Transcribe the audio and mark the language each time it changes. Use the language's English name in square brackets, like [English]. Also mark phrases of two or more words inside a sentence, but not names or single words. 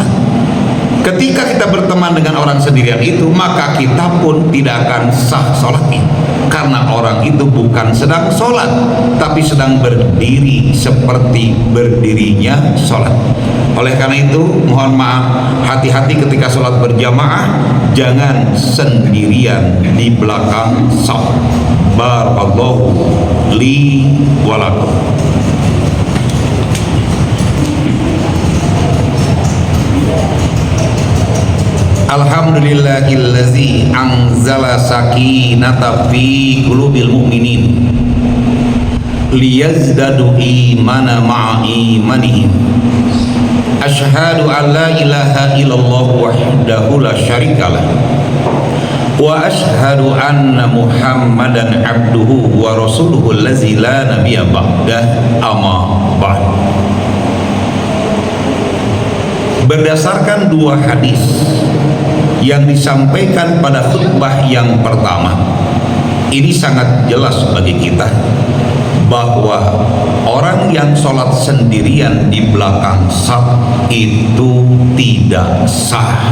[Indonesian] Ketika kita berteman dengan orang sendirian itu, maka kita pun tidak akan sah sholatnya, karena orang itu bukan sedang sholat, tapi sedang berdiri seperti berdirinya sholat. Oleh karena itu, mohon maaf, hati-hati ketika sholat berjamaah, jangan sendirian di belakang saf. [Arabic] بارك الله لي ولكم. الحمد لله الذي أنزل السكينة في قلوب المؤمنين ليزدادوا إيمانا مع إيمانهم. أشهد أن لا إله إلا الله وحده لا شريك له، وأشهد أن محمدا عبده ورسوله الذي لا نبي بعده، أما بعد. [Indonesian] Berdasarkan dua hadis yang disampaikan pada khutbah yang pertama, ini sangat jelas bagi kita bahwa orang yang sholat sendirian di belakang saf itu tidak sah.